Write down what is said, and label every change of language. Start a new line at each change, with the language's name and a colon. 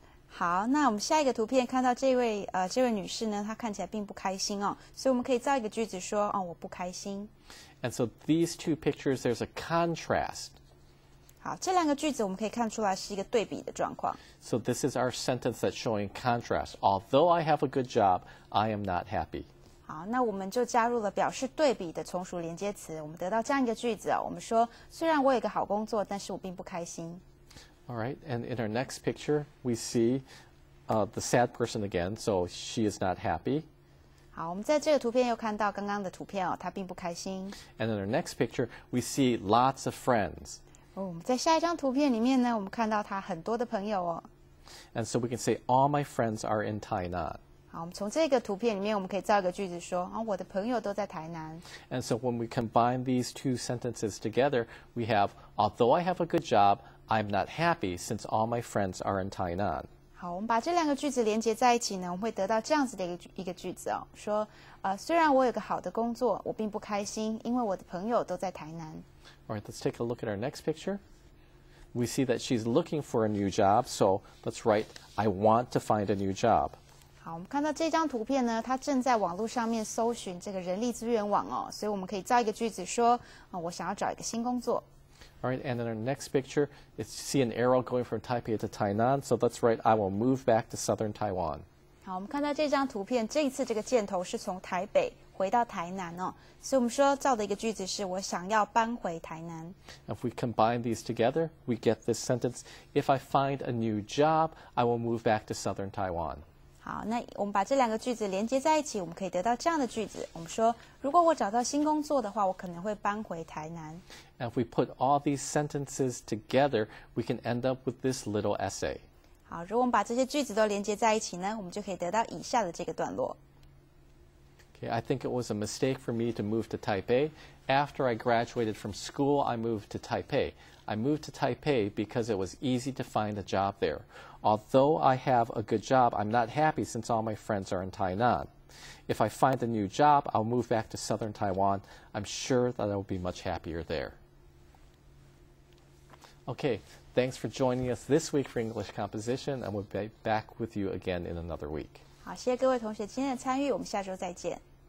Chinese: 好，那我们下一个图片看到这位女士呢，她看起来并不开心哦，所以我们可以造一个句子说我不开心。
English: And so these two pictures, there's a contrast.
Chinese: 好，这2个句子我们可以看出来是一个对比的状况。
English: So this is our sentence that's showing contrast. Although I have a good job, I am not happy.
Chinese: 好，那我们就加入了表示对比的从属连接词，我们得到这样一个句子我们说，虽然我有一个好工作，但是我并不开心。
English: All right, and in our next picture, we see the sad person again, so she is not happy.
Chinese: 好，我们在这个图片又看到刚刚的图片她并不开心。
English: And in our next picture, we see lots of friends.
Chinese: 我们在下一张图片里面呢，我们看到她很多的朋友
English: And so we can say, all my friends are in Tainan.
Chinese: 好，我们从这个图片里面，我们可以造一个句子说我的朋友都在台南。
English: And so when we combine these two sentences together, we have, although I have a good job, I'm not happy since all my friends are in Tainan.
Chinese: 好，我们把这2个句子连接在一起呢，我们会得到这样子的一个句子说虽然我有个好的工作，我并不开心，因为我的朋友都在台南。
English: All right, let's take a look at our next picture. We see that she's looking for a new job, so let's write, I want to find a new job.
Chinese: 好，我们看到这张图片呢，她正在网络上面搜寻这个人力资源网所以我们可以造一个句子说我想要找一个新工作。
English: All right, and in our next picture, you see an arrow going from Taipei to Tainan, so let's write, I will move back to southern Taiwan.
Chinese: 好，我们看到这张图片，这一次这个箭头是从台北回到台南所以我们说造的一个句子是我想要搬回台南。
English: If we combine these together, we get this sentence, if I find a new job, I will move back to southern Taiwan.
Chinese: 好，那我们把这2个句子连接在一起，我们可以得到这样的句子。我们说，如果我找到新工作的话，我可能会搬回台南。
English: And if we put all these sentences together, we can end up with this little essay.
Chinese: 好，如果我们把这些句子都连接在一起呢，我们就可以得到以下的这个段落。
English: Okay, I think it was a mistake for me to move to Taipei. After I graduated from school, I moved to Taipei. I moved to Taipei because it was easy to find a job there. Although I have a good job, I'm not happy since all my friends are in Tainan. If I find a new job, I'll move back to southern Taiwan. I'm sure that I'll be much happier there. Okay, thanks for joining us this week for English Composition, and we'll be back with you again in another week.
Chinese: 好，谢谢各位同学今天的参与，我们下周再见。